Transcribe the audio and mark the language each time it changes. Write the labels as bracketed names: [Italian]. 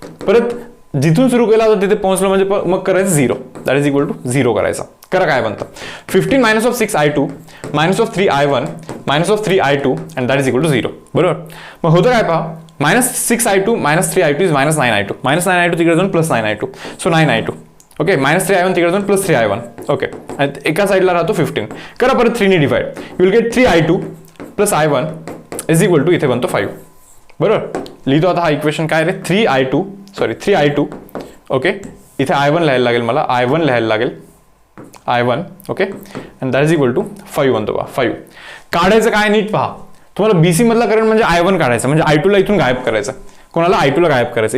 [Marathi] परत जिथून सुरू केला होता तिथे पोहोचलो म्हणजे मग करायचं 0, [English] that is equal to 0 [Marathi] करायचा. करा काय बनतं? [English] 15 -6I2 -3I1 -3I2 and that is equal to 0. [Marathi] बरोबर, मग होतं काय पहा, [English] -6I2 -3I2 is -9I2. [Marathi] -9I2 तिकडे जाऊन +9I2, so 9I2. Okay, -3I1 तिकडे जाऊन +3I1. ओके, एका साईडला राहतो 15. करा परत 3 ने divide, [English] you will get 3I2 plus I1 is equal to, [Marathi] इथे बनतो 5. बरोबर, लिहितो आता हा इक्वेशन काय रे? 3I2. ओके, इथे I1 लिहायला लागेल मला, I1 लिहायला लागेल, I1. [English] okay, and that is equal to 5 [Marathi] बनतो बा. 5 काढायचं काय नीट पहा. तुम्हाला BC मधला करंट म्हणजे I1 काढायचा, म्हणजे I2 ला इथून गायब करायचं. कोणाला? I2 ला गायब करायचं.